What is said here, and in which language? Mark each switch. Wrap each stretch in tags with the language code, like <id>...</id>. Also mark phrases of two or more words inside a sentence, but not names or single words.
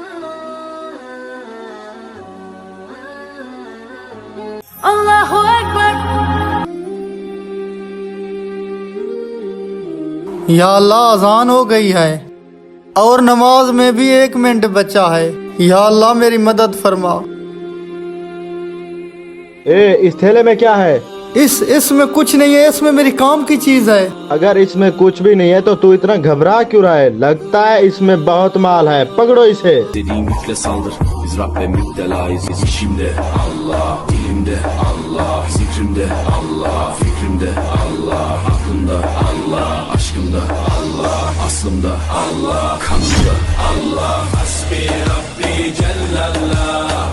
<hi>या अल्लाह, अजान हो गई है और नमाज में भी 1 मिनट बचा है। या अल्लाह, मेरी मदद फरमा। इस थैले में क्या है? इसमें कुछ नहीं है, इसमें मेरी काम की चीज है। अगर इसमें कुछ भी नहीं है तो तू इतना घबरा क्यों रहा है? लगता है इसमें बहुत माल है, पकड़ो इसे।</hi> <tr>Dediğim yükle saldır. Biz Rabbe müptelayız. Biz işimde Allah, dilimde Allah, zikrimde Allah, fikrimde Allah, aklımda Allah, aşkımda Allah, aslımda Allah, kanımda Allah.</tr> <ar>حسبي ربي جل الله.</ar>